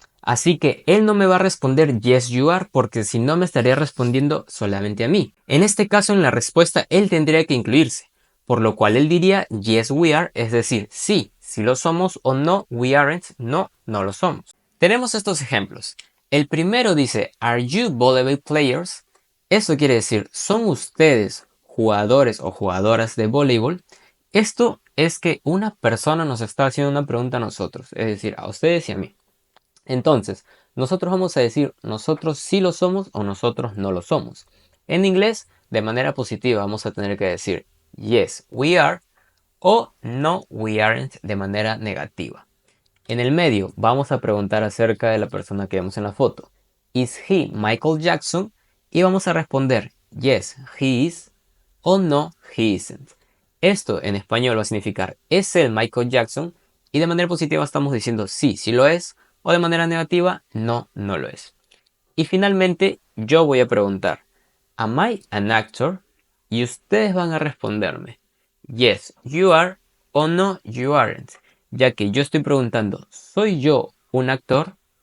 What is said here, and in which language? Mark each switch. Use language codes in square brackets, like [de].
[es] Así que él no me va a responder [en] yes you are [es] porque si no me estaría respondiendo solamente a mí. En este caso en la respuesta él tendría que incluirse, por lo cual él diría [en] yes we are, [es] es decir, sí, sí lo somos, o [en] no we aren't, [es] no, no lo somos. Tenemos estos ejemplos. El primero dice [en] are you volleyball players? [es] Esto quiere decir, ¿son ustedes jugadores o jugadoras de voleibol? Esto es que una persona nos está haciendo una pregunta a nosotros, es decir, a ustedes y a mí. Entonces, nosotros vamos a decir nosotros sí lo somos o nosotros no lo somos. En inglés, de manera positiva, vamos a tener que decir [en] yes, we are [es] o [en] no, we aren't [es] de manera negativa. En el medio, vamos a preguntar acerca de la persona que vemos en la foto. [en] ¿Is he Michael Jackson? [es] Y vamos a responder [en] yes, he is [es] o [en] no, he isn't. [es] Esto en español va a significar ¿es él Michael Jackson? Y de manera positiva estamos diciendo sí, sí lo es, o de manera negativa no, no lo es. Y finalmente yo voy a preguntar [en] ¿Am I an actor? [es] Y ustedes van a responderme [en] yes, you are [es] o [en] no, you aren't, [es] ya que yo estoy preguntando ¿soy yo un actor?